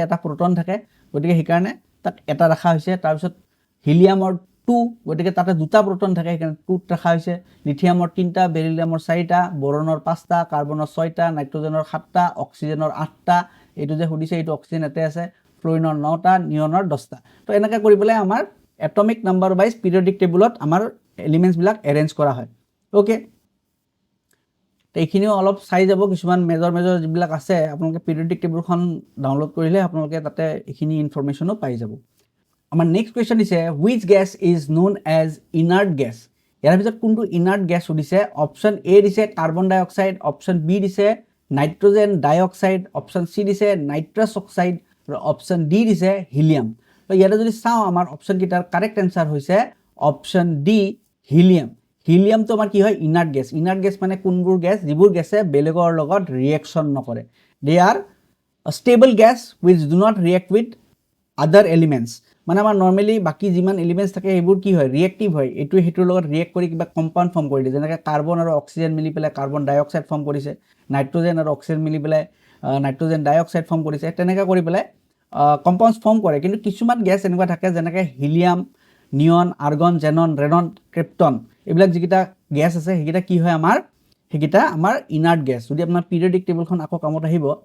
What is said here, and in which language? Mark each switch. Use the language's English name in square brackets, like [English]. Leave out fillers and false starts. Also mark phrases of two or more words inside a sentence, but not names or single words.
[Assamese] এটা প্ৰটন থাকে গতিকে সেই কাৰণে তাক এটা ৰাখা হৈছে তাৰ পিছত হিলিয়ামৰ 2 গতিকে তাতে দুটা প্ৰটন থাকে সেইকাৰণে 2 ৰাখা হৈছে লিথিয়ামৰ 3টা বেৰিলিয়ামৰ 4টা বোৰনৰ 5টা কাৰ্বনৰ 6টা নাইট্ৰজেনৰ 7টা অক্সিজেনৰ 8টা এইটো যে হুদিছে এইটো অক্সিজেন এতে আছে ফ্লুৰিনৰ 9টা নিয়নৰ 10টা তো এনেকা কৰি পেলাই আমাৰ [English] atomic number wise periodic tableত [Assamese] আমাৰ এলিমেন্টছ বিলাক এৰেঞ্জ কৰা হয় ওকে তো এইখিনিও অলপ চাই যাব কিছুমান মেজৰ যিবিলাক আছে আপোনালোকে [English] periodic tableখন [Assamese] ডাউনলোড কৰিলে আপোনালোকে তাতে এইখিনি ইনফৰমেশনো পাই যাব আমাৰ নেক্সট কোৱেশ্চন দিছে [English] which gas is known as inert gas [Assamese] ইয়াৰ ভিতৰত কোনটো [English] inert gas [Assamese] উদিছে অপচন এ দিছে [English] carbon dioxide [Assamese] অপচন বি দিছে [English] nitrogen dioxide [Assamese] অপচন সি দিছে [English] nitrous oxide [Assamese] আৰু অপচন ডি দিছে হিলিয়াম তো ইয়াতে যদি চাও আমাৰ অপচন কিটাৰ [English] correct answer [Assamese] হৈছে অপচন ডি হিলিয়াম হিলিয়াম তো আমাৰ কি হয় [English] inert gas [Assamese] মানে কোনবোৰ গ্যাস যিবোৰ গ্যাসে বেলেগৰ লগত ৰিএকচন নকৰে [English] they are stable gas which do not react with other elements [Assamese] মানে আমাৰ নরমালি বাকি যিমান এলিমেন্টস থাকে এইবোৰ কি হয় ৰিএক্টিভ হয় এটো হেতুৰ লগত ৰিএক্ট কৰি কিবা কম্পাউন্ড ফৰ্ম কৰি দিয়ে যেনেকৈ কাৰ্বন আৰু অক্সিজেন মিলি পেলাই [English] carbon dioxide [Assamese] ফৰ্ম কৰিছে নাইট্ৰজেন আৰু অক্সিজেন মিলি পেলাই [English] nitrogen dioxide [Assamese] ফৰ্ম কৰিছে তেনেকা কৰি পেলাই [English] compounds form [Assamese] কৰে কিন্তু কিছুমান গ্যাস এনেকুৱা থাকে যেনেকৈ হিলিয়াম নিয়ন আৰ্গন জেনন ৰেডন ক্ৰিপ্টন এইবিলাক যিকিটা গ্যাস আছে হেকিটা কি হয় আমাৰ হেকিটা আমাৰ [English] inert gas [Assamese] যদি আপোনাৰ [English] periodic tableখন [Assamese] আকৌ কামত আহিব